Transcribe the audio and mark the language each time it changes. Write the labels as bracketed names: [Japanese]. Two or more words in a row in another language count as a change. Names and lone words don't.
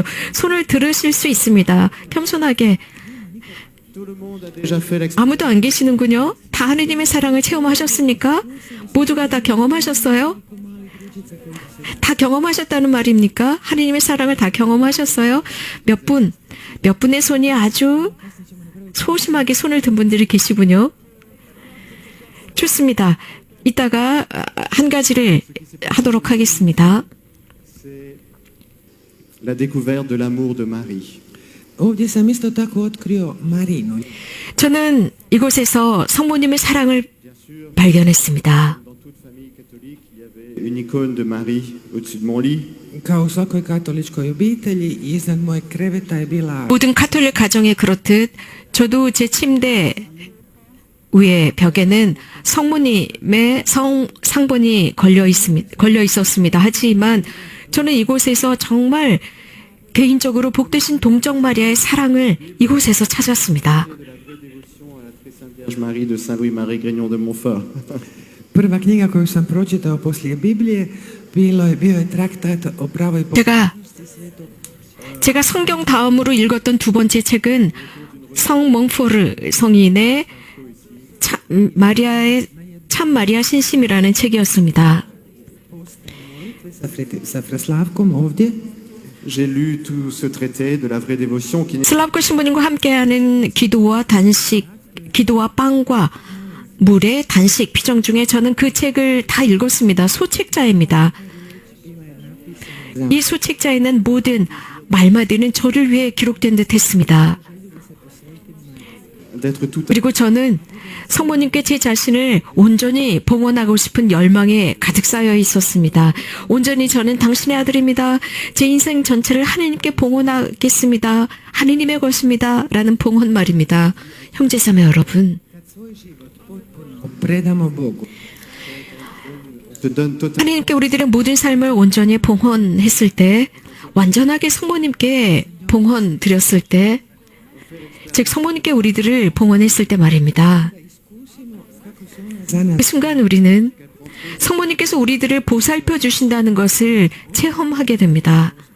[Korean] 손을 들으실 수 있습니다. 겸손하게. [French] Tout le monde a déjà fait l'expérience. [Korean] 아무도 안 계시는군요. 다 하나님의 사랑을 체험하셨습니까? 모두가 다 경험하셨어요? 다 경험하셨다는 말입니까? 하나님의 사랑을 다 경험하셨어요? 몇 분의 손이 아주 소심하게 손을 든 분들이 계시군요. 좋습니다. 이따가 한 가지를 하도록 하겠습니다. [French] C'est la découverte de l'amour de Marie. [Croatian] Ovdje sam isto tako otkrio Marinu. [Korean] 저는 이곳에서 성모님의 사랑을 발견했습니다. [French] Dans toute famille catholique, il y avait une icône de Marie au-dessus de mon lit. [Croatian] Kao u svakoj katoličkoj obitelji, iznad moje kreveta je bila [Korean] 모든 카톨릭 가정에 그렇듯 저도 제 침대 위에 벽에는 성모님의 상본이 걸려 있었습니다. 하지만 저는 이곳에서 정말 개인적으로 복되신 동정 마리아의 사랑을 이곳에서 찾았습니다. [French] De la vraie dévotion à la très sainte Vierge Marie de Saint-Louis-Marie Grignon de Montfort. [Croatian] prva knjiga koju sam pročitao poslije Biblije, bio je traktat o pravoj [Korean] 제가 성경 다음으로 읽었던 두 번째 책은 성 몽포르 성인의 참 마리아 신심이라는 책이었습니다. [Croatian] sa Fra Slavkom ovdje. [French] J'ai lu tout ce traité de la vraie dévotion qui n'est [Korean] 슬라브코 신부님과 함께하는 기도와 빵과 물의 단식 피정 중에 저는 그 책을 다 읽었습니다. 소책자입니다. 이 소책자에는 모든 말마디는 저를 위해 기록된 듯 했습니다. [French] d'être tout [Korean] 그리고 저는 성모님께 제 자신을 온전히 봉헌하고 싶은 열망에 가득 쌓여 있었습니다. 온전히 저는 당신의 아들입니다. 제 인생 전체를 하나님께 봉헌하겠습니다. 하나님의 것입니다. 라는 봉헌 말입니다. 형제자매 여러분, [Croatian] Predamo Bogu. [French] se donne totalement. [Korean] 하나님께 우리들의 모든 삶을 온전히 봉헌했을 때, 완전하게 성모님께 봉헌 드렸을 때, 즉 성모님께 우리들을 봉헌했을 때 말입니다. 그 순간 우리는 성모님께서 우리들을 보살펴 주신다는 것을 체험하게 됩니다.